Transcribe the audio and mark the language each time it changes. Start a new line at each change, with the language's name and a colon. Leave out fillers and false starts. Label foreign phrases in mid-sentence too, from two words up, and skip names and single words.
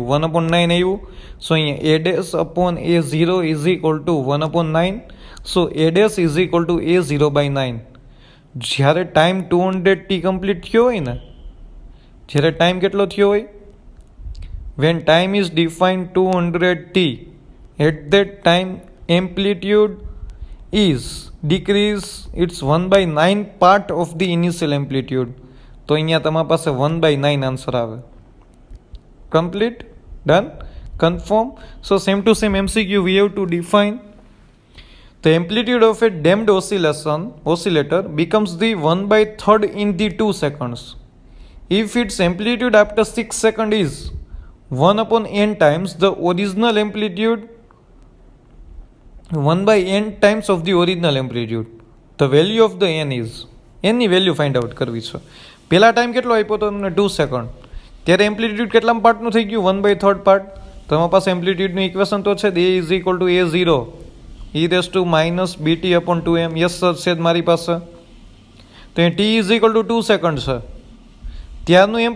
English: 1/9 આવ્યું. સો અહીંયા ads upon a0 is equal to 1/9. So ads is equal to a0/9.
Gujarati: જ્યારે ટાઈમ 200t કમ્પ્લીટ થયો હોય ને, જ્યારે ટાઈમ કેટલો થયો હોય?
English: When time is defined 200t, at that time amplitude is decrease its 1/9 part of the initial amplitude.
Gujarati: તો અહીંયા તમારી પાસે 1/9 આન્સર આવે. કમ્પ્લીટ. ડન. કન્ફર્મ.
English: So same to same MCQ we have to define the amplitude of a damped oscillator becomes the 1/3 in the 2 seconds if its amplitude after 6 seconds is 1/n times the original amplitude, 1/n times of the original amplitude. The value of the n is,
Gujarati: n ની વેલ્યુ
English: find out
Gujarati: કરવી છે. પહેલા ટાઈમ કેટલો આપ્યો તો તમને? 2 સેકન્ડ. ત્યારે એમ્પ્લિટ્યૂડ કેટલા પાર્ટનું થઈ ગયું? 1/3 પાર્ટ. તમારી પાસે એમ્પ્લિટ્યૂડનું ઇક્વેશન તો છે, a
English: is equal to
Gujarati: a0 e⁻bt/2m.
English: Yes sir,
Gujarati: છે જ મારી પાસે. તો એ t ઇઝ ઇક્વલ ટુ 2 સેકન્ડ છે.